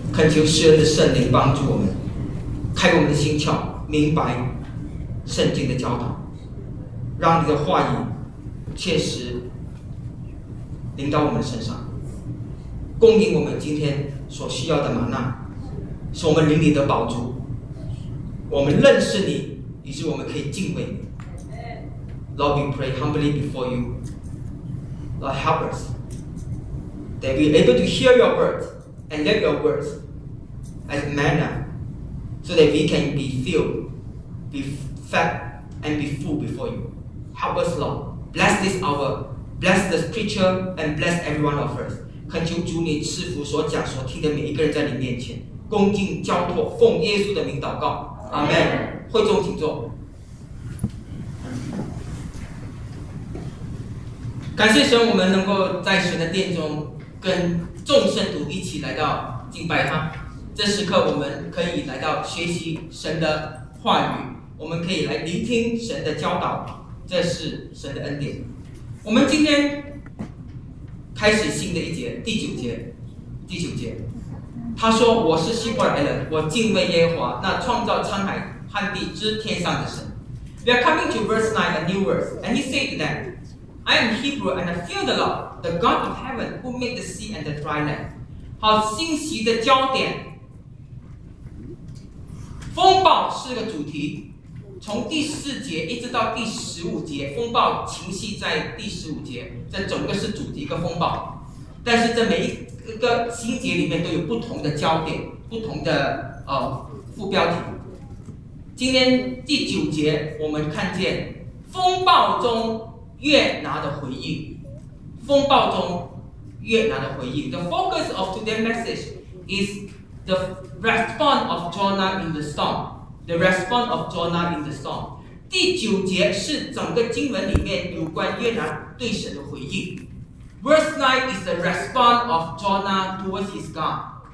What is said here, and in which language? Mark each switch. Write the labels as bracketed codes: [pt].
[zh] 求施恩的圣灵帮助我们，开我们的心窍，明白圣经的教导，让你的话语切实临到我们身上，供应我们今天所需要的玛纳，是我们灵里的宝足。我们认识你，以致我们可以敬畏你。 [en] Lord, we pray humbly before you. Lord, help us that we are able to hear your word and let your words.As manna, so that we can be filled be fat and be full before you. Help us, Lord. Bless this hour. Bless this preacher and bless everyone of us. [zh] 恳求主你赐福所讲所听的每一个人在你面前，恭敬交托，奉耶稣的名祷告。阿门。会众请坐。感谢神，我们能够在神的殿中跟众圣徒一起来到敬拜他。这时刻我们可以来到学习神的话语，我们可以来聆听神的教导，这是神的恩典。我们今天开始新的一节，第九节，他说，我是希伯来人，我敬畏耶和华，那创造沧海旱地之天上的神。 [en] We are coming to verse 9, a new verse, and he said that I am Hebrew and I fear the Lord, the God of heaven who made the sea and the dry land. [zh] 好，信息的焦点，风暴是个主题，从第四节一直到第十五节，风暴情绪在第十五节，这整个是主题一个风暴。但是这每一个心节里面都有不同的焦点，不同的副标题。今天第九节我们看见风暴中约拿的回应，风暴中约拿的回应。 [en] The focus of today's message is the response of Jonah in the storm. The response of Jonah in the storm. [zh] 第九节是整个经文里面有关约拿对神的回应。 [en] Verse 9 is the response of Jonah towards his God.